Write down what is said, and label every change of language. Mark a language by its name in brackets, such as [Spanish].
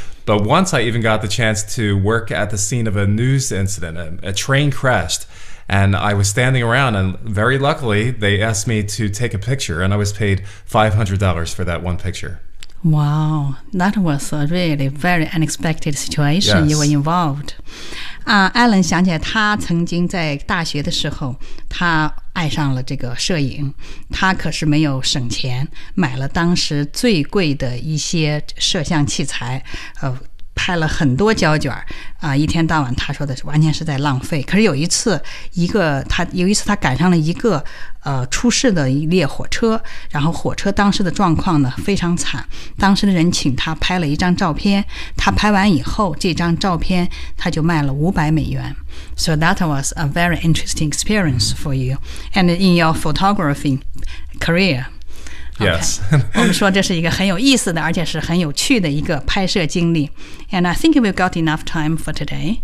[English] But once I even got the chance to work at the scene of a news incident. A train crashed, and I was standing around, and very luckily, they asked me to take a picture, and I was paid $500 for that one picture. Wow, that was a really very unexpected situation. Yes. You were involved. [Chinese] Alan 想起来他曾经在大学的时候，他爱上了这个摄影，他可是没有省钱，买了当时最贵的一些摄像器材，拍了很多胶卷，一天到晚他说的是完全是在浪费。可是有一次，他赶上了一个出事的一列火车，然后火车当时的状况呢非常惨，当时的人请他拍了一张照片，他拍完以后这张照片他就卖了$500。 [English] So that was a very interesting experience for you and in your photography career. Okay. Yes. [Chinese] 我们说这是一个很有意思的而且是很有趣的一个拍摄经历。 [English] And I think we've got enough time for today.